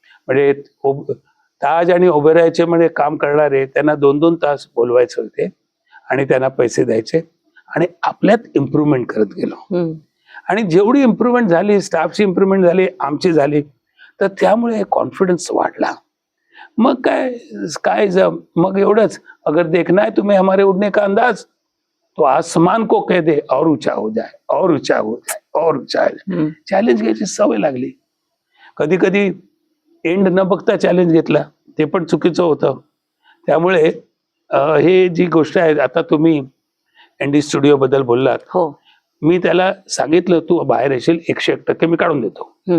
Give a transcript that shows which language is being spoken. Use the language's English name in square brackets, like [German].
[Marathi] म्हणजे ताज आणि ओबेरॉयचे म्हणजे काम करणारे त्यांना 2-2 तास बोलवायचे होते आणि त्यांना पैसे द्यायचे आणि आपल्यात इम्प्रूव्हमेंट करत गेलो. आणि जेवढी इम्प्रूव्हमेंट झाली, स्टाफची इम्प्रूव्हमेंट झाली, आमची झाली, तर त्यामुळे कॉन्फिडन्स वाढला. मग मग एवढंच, [Hindi] अगर देखना है तुम्हें हमारे उड़ने का अंदाज, तो आसमान को कह दे और ऊंचा हो जाए, और ऊंचा हो जाए, और ऊंचा हो जाए. [Marathi] चॅलेंज घ्यायची सवय लागली. कधी कधी एंड न बघता चॅलेंज घेतला, ते पण चुकीचं होतं. त्यामुळे हे जी गोष्ट आहे, आता तुम्ही एनडी स्टुडिओ बद्दल बोललात, हो, मी त्याला सांगितलं तू बाहेर येशील 101% मी काढून देतो.